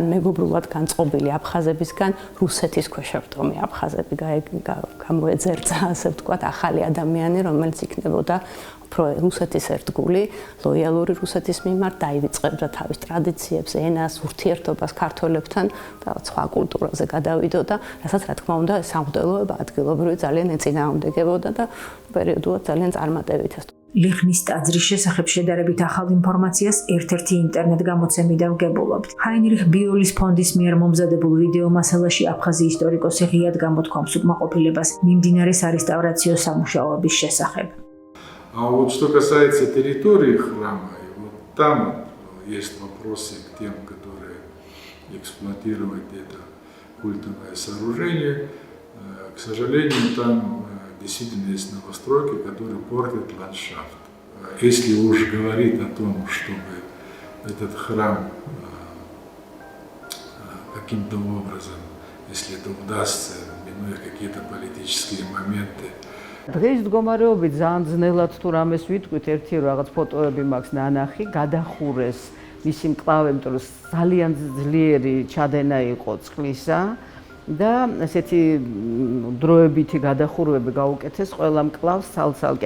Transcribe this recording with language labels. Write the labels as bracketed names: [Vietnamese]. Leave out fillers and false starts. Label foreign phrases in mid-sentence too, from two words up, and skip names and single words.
[Georgian] მეგობრულად განწყობილი აფხაზებისგან რუსეთის ქვეშევრდომი აფხაზები გამოეძერცა, ასე ვთქვათ, ახალი ადამიანი, რომელიც იქნებოდა რუსეთის ერთგული, ლოიალური რუსეთის მიმართ, დაივიწყებდა თავის ტრადიციებს, ენას, ურთიერთობას ქართველებთან და სხვა კულტურაზე გადავიდოდა, რასაც რა თქმა უნდა სამღვდელოება ადგილობრივი ძალიან ეწინააღმდეგებოდა და პერიოდულად ძალიან წარმატებით. ლიხნის ტაძრის შესახებ შედარებით ახალ ინფორმაციას ერთ-ერთი ინტერნეტ გამოცემიდან ვგებულობთ. ჰაინრიხ ბიოლის ფონდის მიერ მომზადებულ ვიდეო მასალაში აფხაზი ისტორიკოსი ღიად გამოთქვამს უკმაყოფილებას მიმდინარე სარესტავრაციო სამუშაოების შესახებ. [Russian] А вот что касается территории храма, вот там есть вопросы к тем, которые эксплуатируют это культовое сооружение. К сожалению, там действительно есть новостройки, которые портят ландшафт. Если уж говорить о том, чтобы этот храм каким-то образом, если это удастся, минуя какие-то политические моменты, [Georgian] დღეს მდგომარეობით ძალიან ძნელად თუ რამეს ვიტყვით, ერთი რაღაც ფოტოები მაქვს ნანახი, გადახურეს მისი მკლავი, იმიტომ რომ ძალიან ძლიერი ჩადენა იყო წყლისა და ესეთი დროებითი გადახურვები გაუკეთეს ყველა მკლავს ცალ-ცალკე.